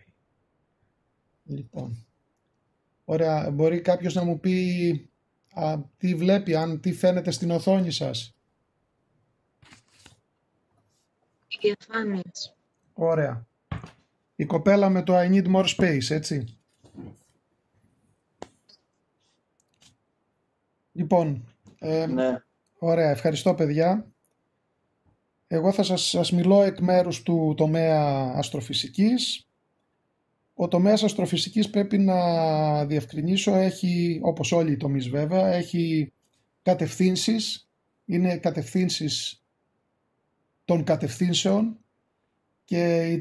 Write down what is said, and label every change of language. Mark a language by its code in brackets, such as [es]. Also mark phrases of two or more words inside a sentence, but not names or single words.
[el] Λοιπόν, ωραία, μπορεί κάποιος να μου πει τι βλέπει, τι φαίνεται στην οθόνη σας? Οι διαφάνειες. Ωραία. Η κοπέλα με το [en] I need more space, [el] έτσι. Λοιπόν, Ναι. Ωραία, ευχαριστώ παιδιά. Εγώ θα σας μιλώ εκ μέρους του τομέα αστροφυσικής. Ο τομέας αστροφυσικής, πρέπει να διευκρινίσω, έχει, όπως όλοι οι τομείς βέβαια, έχει κατευθύνσεις, είναι κατευθύνσεις των κατευθύνσεων και